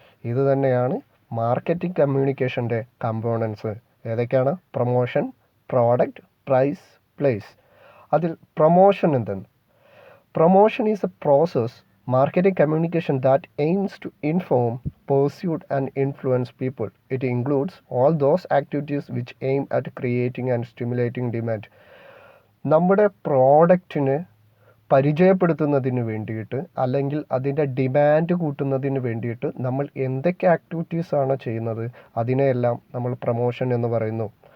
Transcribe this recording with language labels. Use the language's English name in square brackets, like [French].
[Malayalam] ഇത് തന്നെയാണ് marketing കമ്മ്യൂണിക്കേഷൻ്റെ components. ഏതൊക്കെയാണ്? Promotion, product, price, place. അതിൽ പ്രൊമോഷൻ എന്തെന്ന്? [English] Promotion is a process marketing communication that aims to inform, persuade and influence people. It includes all those activities which aim at creating and stimulating demand. [Malayalam] നമ്മുടെ പ്രോഡക്റ്റിന് പരിചയപ്പെടുത്തുന്നതിന് വേണ്ടിയിട്ട് അല്ലെങ്കിൽ അതിൻ്റെ demand കൂട്ടുന്നതിന് വേണ്ടിയിട്ട് നമ്മൾ എന്തൊക്കെ ആക്ടിവിറ്റീസാണ് ചെയ്യുന്നത് അതിനെയെല്ലാം നമ്മൾ പ്രൊമോഷൻ എന്ന് പറയുന്നു.